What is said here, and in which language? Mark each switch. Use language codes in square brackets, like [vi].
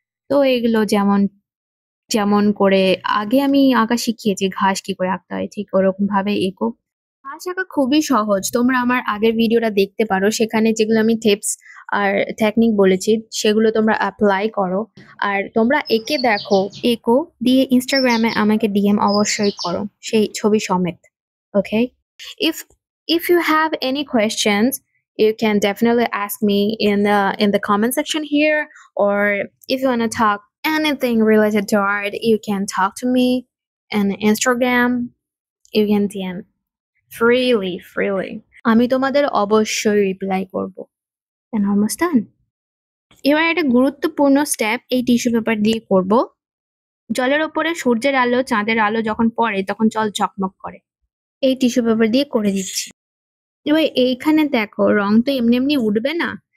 [bn] তো এগুলো যেমন যেমন করে আগে আমি আঁকা শিখিয়েছি ঘাস কি করে আঁকতে হয়, ঠিক ওরকম ভাবে এঁকো। ঘাস আঁকা খুবই সহজ, তোমরা আমার আগের ভিডিওটা দেখতে পারো, সেখানে যেগুলো আমি টিপস আর টেকনিক বলেছি সেগুলো তোমরা অ্যাপ্লাই করো। আর তোমরা এঁকে দেখো, এঁকো, দিয়ে ইনস্টাগ্রামে আমাকে ডিএম অবশ্যই করো সেই ছবি সমেত। [en] Okay, if if you have any questions you can definitely ask me in the comment section here, or if you want to talk anything related to art you can talk to me on Instagram, you can DM freely. [bn] আমি তোমাদের অবশ্যই reply করব। [en] And almost done. [bn] এবার একটা গুরুত্বপূর্ণ step এই tissue paper দিয়ে করব। জলের ওপরে সূর্যের আলো, চাঁদের আলো যখন পড়ে তখন জল ঝকমক করে। এই টিস্যু পেপার দিয়ে করে দিচ্ছি। এবার এইখানে দেখো রং তো এমনি এমনি উঠবে না।